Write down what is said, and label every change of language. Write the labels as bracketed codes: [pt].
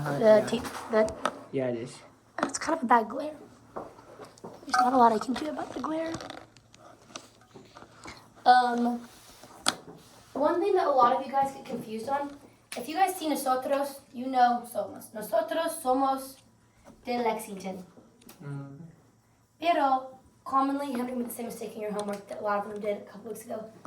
[en] yeah. tape? That Yeah, it is. it's kind of a bad glare. There's not a lot I can do about the glare. One thing that a lot of you guys get confused on, if you guys see nosotros, you know somos. [es] Nosotros somos de Lexington. Mm. [en] Pero commonly, Henry made the same mistake in your homework that a lot of them did a couple weeks ago.